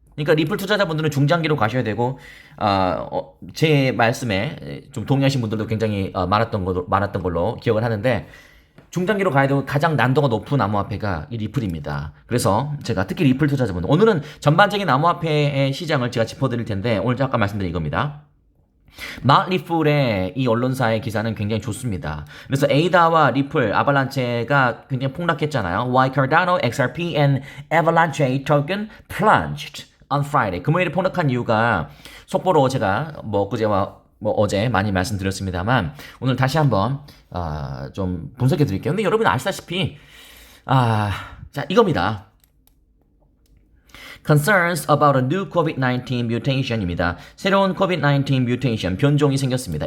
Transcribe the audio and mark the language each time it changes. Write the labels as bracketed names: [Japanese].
[Korean] 그러니까 리플 투자자분들은 중장기로 가셔야 되고, 제 말씀에 좀 동의하신 분들도 굉장히 많았던 걸로 기억을 하는데, 중장기로 가야 되고 가장 난도가 높은 암호화폐가 이 리플입니다. 그래서 제가 특히 리플 투자자분들, 오늘은 전반적인 암호화폐의 시장을 제가 짚어드릴 텐데, 오늘 잠깐 말씀드린 이겁니다. 리플의 이 언론사의 기사는 굉장히 좋습니다. 그래서 에이다와 리플, 아발란체가 굉장히 폭락했잖아요. [English] Why Cardano, XRP and Avalanche token plunged on Friday. [Korean] 금요일에 폭락한 이유가 속보로 제가 그제와 어제 많이 말씀드렸습니다만, 오늘 다시 한번 좀 분석해 드릴게요. 근데 여러분 아시다시피 자, 이겁니다. [English] Concerns about a new COVID-19 mutation입니다. [Korean] 새로운 COVID-19 mutation, 변종이 생겼습니다.